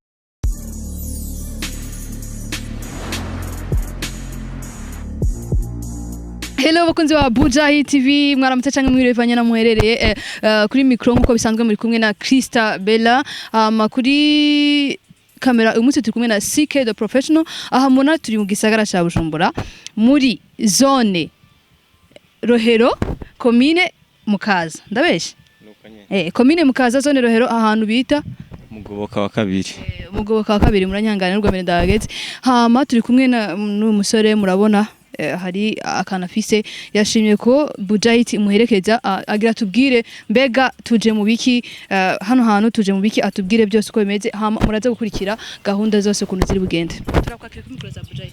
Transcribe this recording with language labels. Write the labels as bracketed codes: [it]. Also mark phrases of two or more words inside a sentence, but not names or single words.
[rn] Hello bakunzi wa Bujahi TV mwaramutse canke mwirevanye na muherereye kuri micro nkuko bisanzwe muri kumwe na Krista Bella kuri kamera uyu munsi turi kumwe na CK the professional aha mbona turi mu gisagara ca Ushobora muri zone Rohero commune Mukaza ndabeshe commune Mukaza zone Rohero ahantu bita Mugoboka wa kabiri Mugoboka wa kabiri muranyangana n'urwa mbere ndageze hama turi kumwe n'uyu musore murabona hari akana afise yashimye ko Bujahi muherekeza agira tubwire mbega tuje mu biki hano hantu tuje mu biki atubwire byose uko bimeze muraza gukurikira gahunda zose kuntu ziri bugende turakwakira kuri mikoro za Bujahi